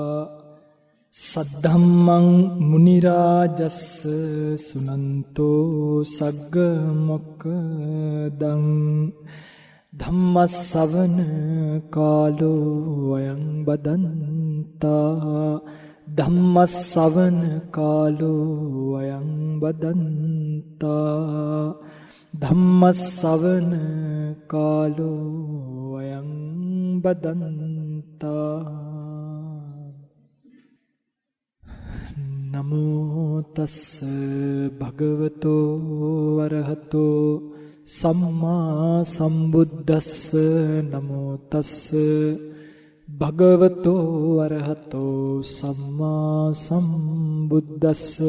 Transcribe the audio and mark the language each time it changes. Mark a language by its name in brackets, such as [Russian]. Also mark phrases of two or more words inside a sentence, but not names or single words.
[Pali] සද්ධම්මං මුනි රාජස්ස සුනන්තෝ සග්ග මොක්ඛදං ධම්මස්සවන කාලෝ අයං බදන්තා ධම්මස්සවන කාලෝ අයං බදන්තා ධම්මස්සවන කාලෝ අයං බදන්තා. නමෝ තස්ස භගවතෝ වරහතෝ සම්මා සම්බුද්දස්ස. නමෝ තස්ස භගවතෝ වරහතෝ සම්මා සම්බුද්දස්ස.